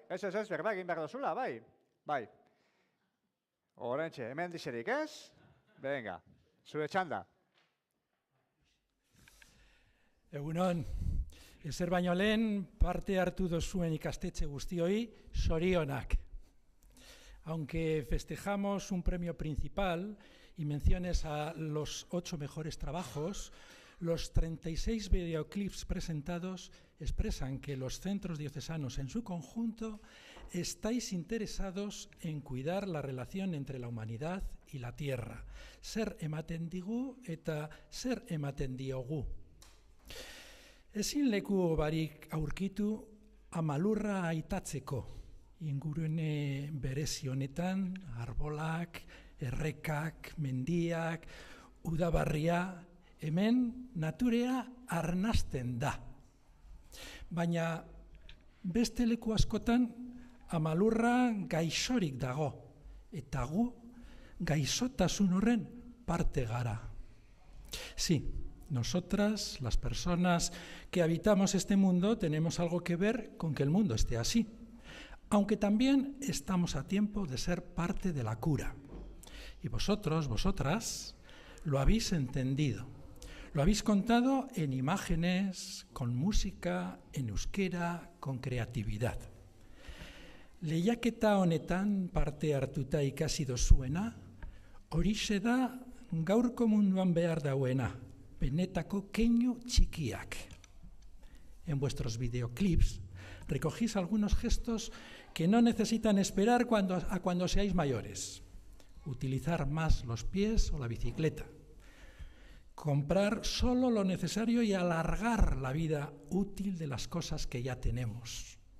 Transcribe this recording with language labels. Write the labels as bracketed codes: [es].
[eu] Ez, berba egin behar dozula, bai. Bai. Horentxe, hemen dixerik, ez? Venga, zure txanda. Egunon, ezer baino lehen parte hartu dozuen ikastetxe guztioi, zorionak. [es] Aunque festejamos un premio principal y menciones a los 8 mejores trabajos, los 36 videoclips presentados expresan que los centros diocesanos en su conjunto estáis interesados en cuidar la relación entre la humanidad y la tierra. [eu] Zer ematen digu eta zer ematen diogu. Ezin leku barik aurkitu amalurra aitatzeko. Ingurune berezi honetan, arbolak, errekak, mendiak, udabarria, hemen naturea arnasten da. Baina beste leku askotan amalurra gaixorik dago, eta gu gaixotasun horren parte gara. [es] Sí, nosotras, las personas que habitamos este mundo, tenemos algo que ver con que el mundo esté así. Aunque también estamos a tiempo de ser parte de la cura. Y vosotros, vosotras, lo habéis entendido. Lo habéis contado en imágenes, con música, en euskera, con creatividad. [eu] Lehiaketa honetan parte hartuta ikasi dozuena, horixe da gaurko munduan behar dauena, benetako keinu txikiak. [es] En vuestros videoclips recogís algunos gestos que no necesitan esperar a cuando seáis mayores. Utilizar más los pies o la bicicleta. Comprar solo lo necesario y alargar la vida útil de las cosas que ya tenemos.